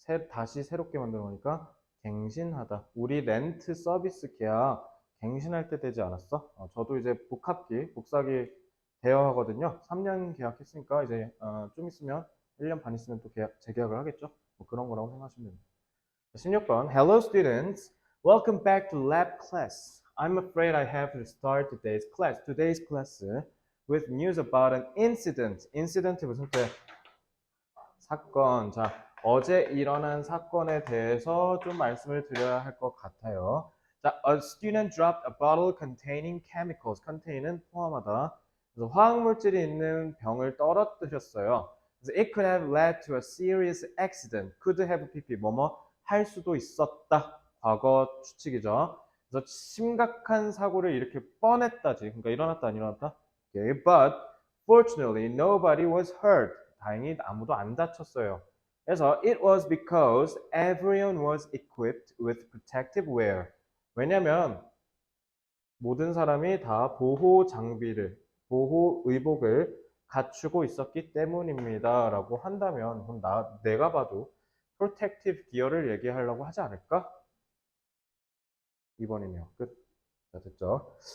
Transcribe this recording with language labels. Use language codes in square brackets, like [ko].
[ko] 다시 새롭게 만드는 거니까 갱신하다. 우리 렌트 서비스 계약 갱신할 때 되지 않았어? 저도 이제 복사기 대여하거든요. 3년 계약했으니까 이제 좀 있으면 1년 반 있으면 또 재계약을 하겠죠? 뭐 그런 거라고 생각하시면 됩니다. [en] 16번 Hello students, welcome back to lab class. I'm afraid I have to start today's class with news about an incident. [ko] incident 무슨 뜻? 사건. 자, 어제 일어난 사건에 대해서 좀 말씀을 드려야 할 것 같아요. 자, [en] a student dropped a bottle containing chemicals. [ko] containing 포함하다. 그래서 화학물질이 있는 병을 떨어뜨렸어요. 그래서 [en] it could have led to a serious accident. [ko] could have pp 뭐뭐 할 수도 있었다. 과거 추측이죠. 그래서 심각한 사고를 이렇게 뻔했다지. 그러니까 일어났다 안 일어났다? [en] Okay, but fortunately nobody was hurt. [ko] 다행히 아무도 안 다쳤어요. 그래서 [en] it was because everyone was equipped with protective wear. [ko] 왜냐면 모든 사람이 다 보호 장비를, 보호 의복을 갖추고 있었기 때문입니다. 라고 한다면 그럼 내가 봐도 protective gear를 얘기하려고 하지 않을까? 2번이네요. 끝. 자, 됐죠?